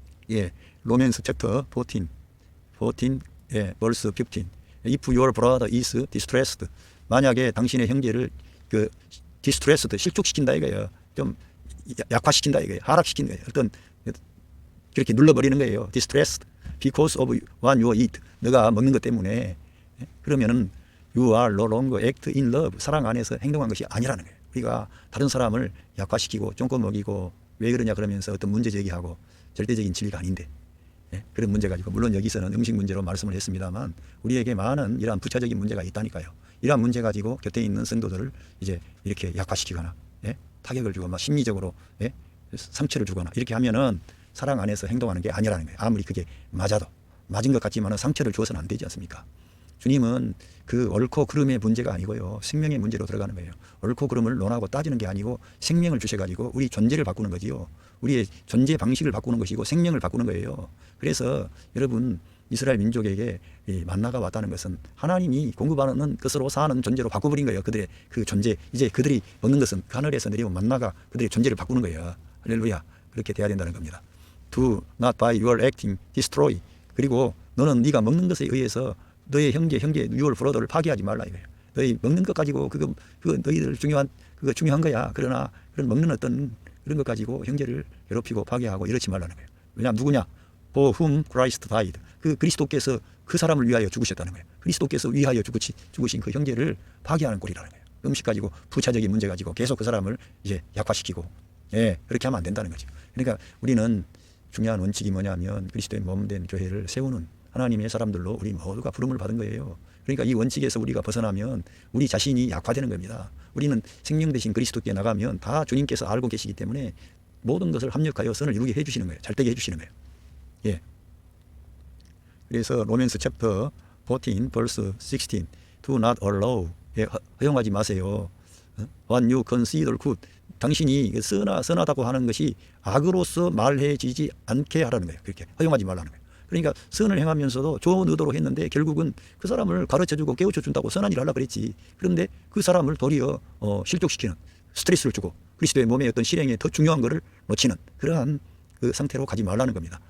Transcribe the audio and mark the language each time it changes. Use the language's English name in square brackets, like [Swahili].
[English] 예, 로맨스 챕터 14, 예, verse 15. If your brother is distressed, [Korean] 만약에 당신의 형제를 그 distressed 실족시킨다 이거예요. 좀 약화시킨다 이거예요. 하락시킨 거예요. 어떤 그렇게 눌러버리는 거예요. [English] distressed because of what you eat. [Korean] 너가 먹는 것 때문에. [English] 그러면은 you are no longer act in love. [Korean] 사랑 안에서 행동한 것이 아니라는 거예요. 우리가 다른 사람을 약화시키고 쫑꼬 먹이고 왜 그러냐 그러면서 어떤 문제 제기하고 절대적인 진리가 아닌데, 예? 그런 문제 가지고 물론 여기서는 음식 문제로 말씀을 했습니다만 우리에게 많은 이러한 부차적인 문제가 있다니까요. 이러한 문제 가지고 곁에 있는 성도들을 이제 이렇게 약화시키거나, 예? 타격을 주고 막 심리적으로, 예? 상처를 주거나 이렇게 하면은 사랑 안에서 행동하는 게 아니라는 거예요. 아무리 그게 맞아도 맞은 것 같지만은 상처를 주어서는 안 되지 않습니까? 주님은 그 옳고 그름의 문제가 아니고요. 생명의 문제로 들어가는 거예요. 옳고 그름을 논하고 따지는 게 아니고 생명을 주셔가지고 우리 존재를 바꾸는 거지요. 우리의 존재 방식을 바꾸는 것이고 생명을 바꾸는 거예요. 그래서 여러분 이스라엘 민족에게 이 만나가 왔다는 것은 하나님이 공급하는 것으로 사는 존재로 바꿔버린 거예요. 그들의 그 존재. 이제 그들이 먹는 것은 하늘에서 내려온 만나가 그들의 존재를 바꾸는 거예요. 할렐루야. 그렇게 돼야 된다는 겁니다. [English] Do not by your acting destroy. [Korean] 그리고 너는 네가 먹는 것에 의해서 너의 형제 유월 브로더를 파괴하지 말라 이거예요. 너희 먹는 것 가지고 그거 너희들 중요한 거야. 그러나 그런 먹는 어떤 그런 것 가지고 형제를 괴롭히고 파괴하고 이러지 말라는 거예요. 왜냐하면 누구냐? [English] For whom Christ died. [Korean] 그 그리스도께서 그 사람을 위하여 죽으셨다는 거예요. 그리스도께서 위하여 죽으신 그 형제를 파괴하는 꼴이라는 거예요. 음식 가지고 부차적인 문제 가지고 계속 그 사람을 이제 약화시키고, 예, 그렇게 하면 안 된다는 거죠. 그러니까 우리는 중요한 원칙이 뭐냐면 그리스도의 몸된 교회를 세우는 하나님의 사람들로 우리 모두가 부름을 받은 거예요. 그러니까 이 원칙에서 우리가 벗어나면 우리 자신이 약화되는 겁니다. 우리는 생명 되신 그리스도께 나가면 다 주님께서 알고 계시기 때문에 모든 것을 합력하여 선을 이루게 해주시는 거예요. 잘 되게 해주시는 거예요. 예. [English] 그래서 로맨스 챕터 14 verse 16 Do not allow. [Korean] 예, 허용하지 마세요. [English] What you consider good. [Korean] 당신이 선하다고 하는 것이 악으로서 말해지지 않게 하라는 거예요. 그렇게 허용하지 말라는 거예요. 그러니까 선을 행하면서도 좋은 의도로 했는데 결국은 그 사람을 가르쳐주고 깨우쳐준다고 선한 일을 하려고 그랬지. 그런데 그 사람을 도리어 실족시키는, 스트레스를 주고 그리스도의 몸의 어떤 실행에 더 중요한 것을 놓치는 그러한 그 상태로 가지 말라는 겁니다.